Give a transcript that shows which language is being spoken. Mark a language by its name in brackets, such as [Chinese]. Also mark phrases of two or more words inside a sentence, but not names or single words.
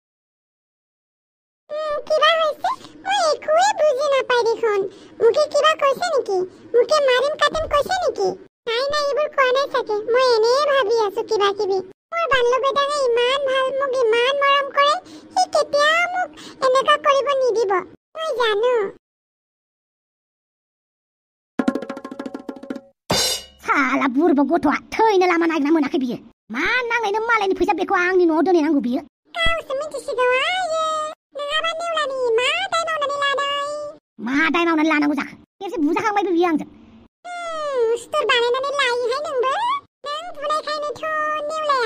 [Assamese] কিবা হইছে মই একোৱে বুজি নাপাই দেখোন মুকে কিবা কৈছে নেকি মুকে মাৰিম কাটিম কৈছে নেকি নাই এইবোৰ কোৱা নাই চাগে মই এনে ভাবি আছো কিবা কিবি মোৰ বাল্য বেটাঙে ইমান ভাল মোক ইমান মৰম কৰে সি কেতিয়া মোক এনেকা কৰিব নিদিব মই জানো [Bodo] साला बुरबा गथ'आ थैनो लामा नागिरना मोनाखै बियो मा नांनायनो मालायनि फैसा बेखौ आंनि न'आव दोनहैनांगौ बियो गावसो मिथिसिगौ आयो नङाबा नेवलानि मा दाय मावनानै लानांगौ जाखो खेबसे बुजाखांबायबो बियो आंजों सुथुर बानायनानै लायोहाय नोंबो नों बुनायखायनोथ' नेवलाया